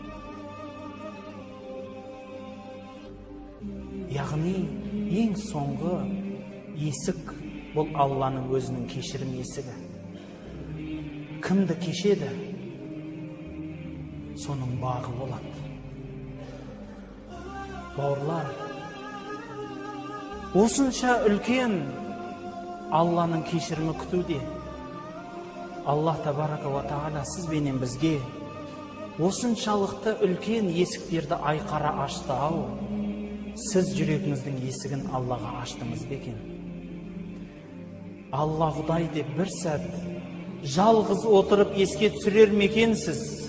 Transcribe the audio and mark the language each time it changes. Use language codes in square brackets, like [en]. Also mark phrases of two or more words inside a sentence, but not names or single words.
[kk] Яғни ең соңғы есік бұл Алланың өзінің кешірім есігі. Кімді кешеді, соның бағы болады. Бауырлар, осынша үлкен Алланың кешірімі күтуде. [ar] الله تبارك وتعالى [kk] сізбенен бізге осыншалықты үлкен есіктерді айқара ашты ау. Сіз жүрегіңіздің есігін Аллаға аштыңыз бекен? Алла Құдай деп бір сәт жалғыз отырып еске түсірер мекенсіз?